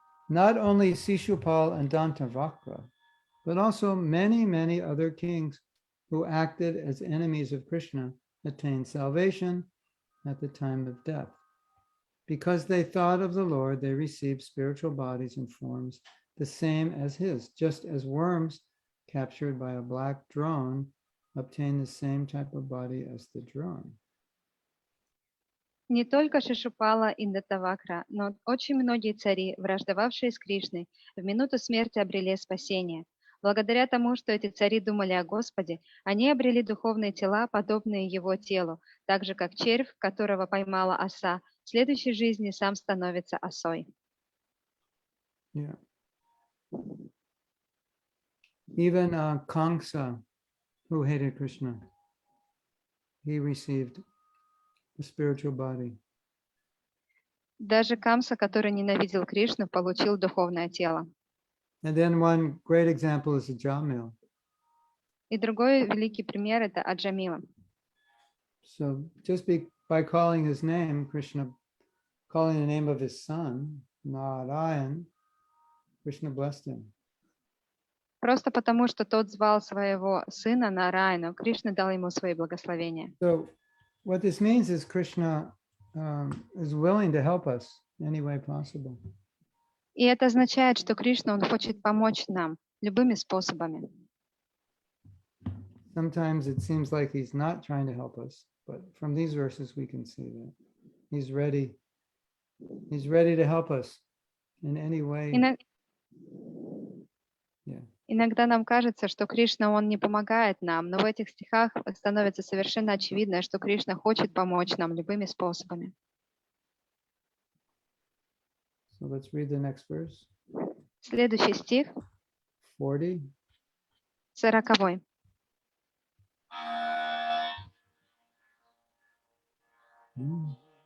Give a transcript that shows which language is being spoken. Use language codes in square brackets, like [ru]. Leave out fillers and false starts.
[en] Not only Sishupal and Dantavakra, but also many, many other kings who acted as enemies of Krishna attained salvation at the time of death. Because they thought of the Lord, they received spiritual bodies and forms the same as his, just as worms captured by a black drone obtain the same type of body as the drone. [ru] Не только Шишупала и Даттавакра, но очень многие цари, враждовавшие с Кришной, в минуту смерти обрели спасение. Благодаря тому, что эти цари думали о Господе, они обрели духовные тела, подобные его телу, так же, как червь, которого поймала оса, в следующей жизни сам становится осой. [en] Yeah. Even Kamsa, who hated Krishna, he received a spiritual body. [ru] Даже Камса, который ненавидел Кришну, получил духовное тело. [en] And then one great example is Jamil. [ru] И другой великий пример – это Аджамила. [en] So just by calling his name, Krishna, calling the name of his son, Narayan, Krishna blessed him. [ru] Просто потому, что тот звал своего сына Нараяну, Кришна дал ему свои благословения. [en] So what this means is Krishna is willing to help us any way possible. [ru] И это означает, что Кришна, он хочет помочь нам любыми способами. [en] Sometimes it seems like he's not trying to help us, but from these verses we can see that he's ready to help us in any way. [ru] Иногда нам кажется, что Кришна, он не помогает нам, но в этих стихах становится совершенно очевидно, что Кришна хочет помочь нам любыми способами. [en] So let's read the next verse. [ru] Следующий стих, 40. 40. Mm.